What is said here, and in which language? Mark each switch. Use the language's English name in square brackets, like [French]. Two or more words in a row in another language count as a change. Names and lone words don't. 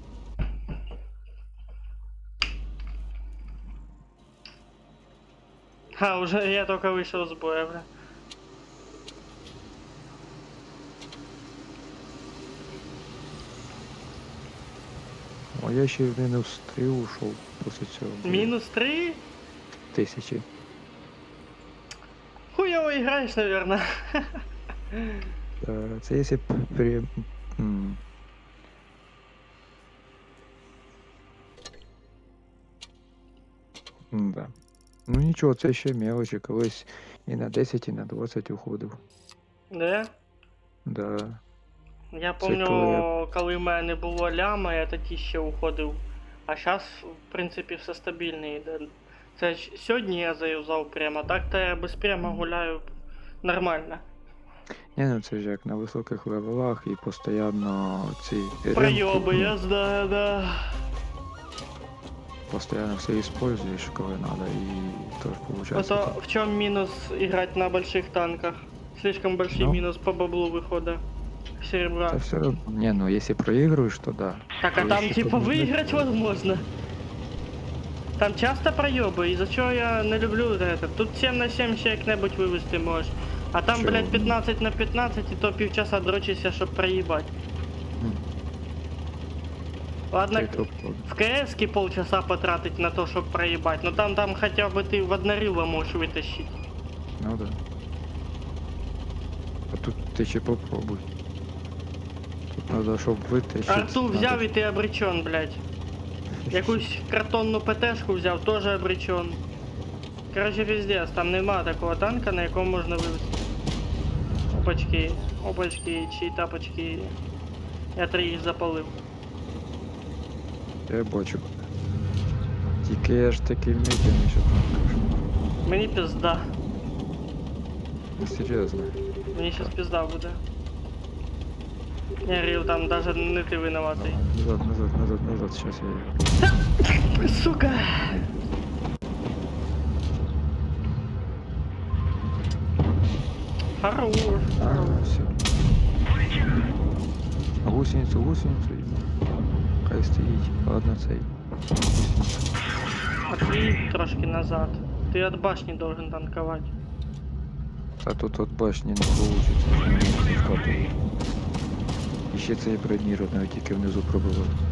[Russian] А, уже я только вышел с боя, бля. О, [Ukrainian] я ще в мінус 3 ушов після цього. [Russian] Минус 3? 1000. Хуёво играешь, наверное. [Ukrainian] Це якщо при... Да. Ну нічого, це ще мелочі, колись і на 10, і на 20 уходив. [Russian] Да? Да. [Ukrainian] Я Це [Russian] помню, [Ukrainian] коли коли в мене не було ляма, я тоді ще уходив. А зараз, в принципі, все стабільно йде. Це ж сьогодні я заюзав прямо, так-то я без прямо гуляю нормально. Ні, ну це ж як на високих левелах і постійно ці Пройоби, я знаю, [Russian] да. Постоянно все используешь, коли надо, и тоже получается. Это в чем минус играть на больших танках? Слишком большой Ну. минус по баблу выхода серебра. Это все равно. Не, ну если проигрываешь, то да. Так, а То там если типа победить, выиграть то- возможно. Там часто проебы, из-за чего я не люблю это. [Ukrainian] Тут 7 на 7 ще як-небудь вивести можеш. А там, Чого? блядь, 15 на 15 і то півчаса дрочишся, щоб проїбать. М, [Russian] Ладно, [Ukrainian] це топ. [Russian] в КС полчаса потратить на то, [Ukrainian] щоб проїбать, [Russian] но там хотя бы ты в однорыло можешь вытащить. Ну да. А тут ты ще попробуй. Тут надо, [Ukrainian] щоб витащить. Арту взяв і ти обречен, блядь. Якусь картонну ПТшку взяв, теж обречен. Короче, пиздец, там нема такого танка, на якому можна вивезти. Опачки, чиї тапочки. Я 3 їх запалив. Я бачу. Тільки я ж такий медленний, що там кажу. Мені пизда. Серйозно. Мені щас пизда буде. Я говорив, там даже не ти винуватий. [Russian] Назад, сейчас я... Сука! Хорош. Все. Гусеницу ему. [Ukrainian] Хай стоїть. Ладно, цей. Гусеницю. Отвій трошки назад. Ти від башні должен танковать. А тут от башні не получится. І ще цей бронірований, тільки внизу пробував.